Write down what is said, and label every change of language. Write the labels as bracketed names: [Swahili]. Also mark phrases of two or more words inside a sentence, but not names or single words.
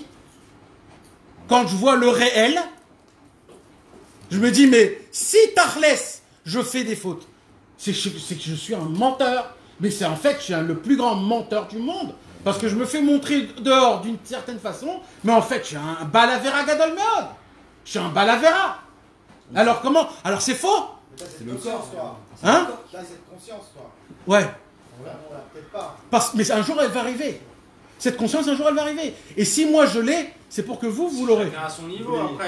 [French] Quand je vois le réel, je me dis, mais si Tachlès, je fais des fautes, c'est que je suis un menteur. Mais c'est en fait, je suis le plus grand menteur du monde. Parce que je me fais montrer dehors d'une certaine façon, mais en fait, je suis un [Hebrew] בעל עבירה גדול מאוד. [French] Je suis un balavera. Alors comment? Alors c'est faux? C'est le corps, toi. Hein? T'as cette conscience, toi. Ouais. On l'a peut-être pas. Mais un jour, elle va arriver. Cette conscience, un jour, elle va arriver. Et si moi, je l'ai, c'est pour que vous l'aurez. Chacun à son niveau après.